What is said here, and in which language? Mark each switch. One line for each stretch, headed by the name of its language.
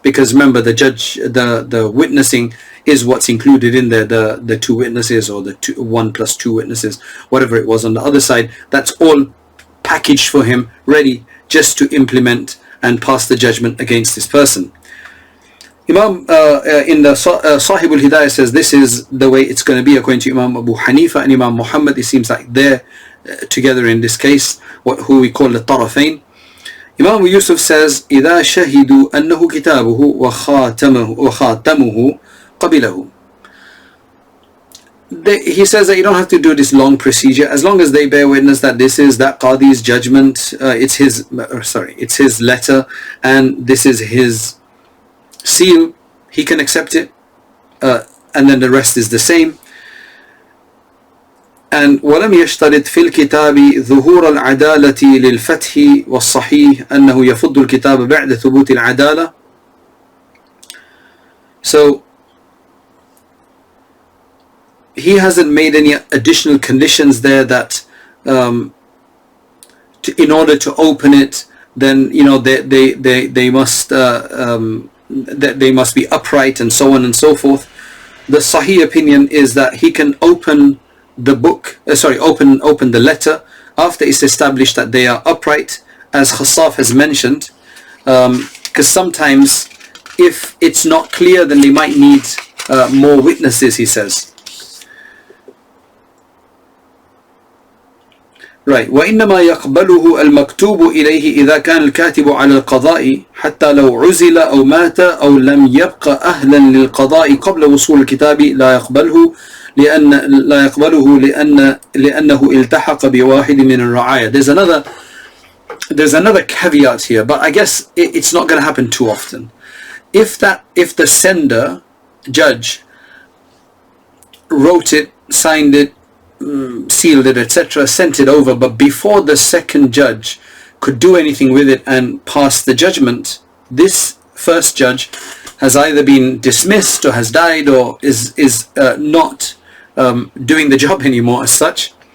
English: Because remember, the judge, the witnessing is what's included in there, the two witnesses or the 1 + 2 witnesses, whatever it was on the other side, that's all packaged for him, ready just to implement and pass the judgment against this person. Imam in the Sahib al-Hidayah says this is the way it's going to be according to Imam Abu Hanifa and Imam Muhammad. It seems like they're together in this case, who we call the Tarafain. Imam Yusuf says
Arabic: إذا شهدوا أنه كتابه وخاتمه قبله.
English: He says that you don't have to do this long procedure as long as they bear witness that this is that Qadi's judgment, it's his letter and this is his seal, he can accept it, and then the rest is the same. And
Arabic: ولم يشترط في الكتاب ظهور العدالة للفتح والصحيح أنه يفض الكتاب بعد ثبوت العدالة.
English: So he hasn't made any additional conditions there that in order to open it, then they must they must be upright and so on and so forth. The Sahih opinion is that he can open the book, open the letter after it's established that they are upright, as Khassaf has mentioned, because sometimes if it's not clear, then they might need more witnesses, he says. Right.
Arabic: وإنما يقبله المكتوب إليه إذا كان الكاتب على القضاء حتى لو عزل أو مات أو لم يبق أهلا للقضاء قبل وصول الكتاب لا يقبله لأنه التحق بواحد من الرعاية.
English: There's another caveat here, but I guess it's not going to happen too often. If the sender judge wrote it, signed it, sealed it, etc., sent it over, but before the second judge could do anything with it and pass the judgment, this first judge has either been dismissed or has died or is not doing the job anymore as such.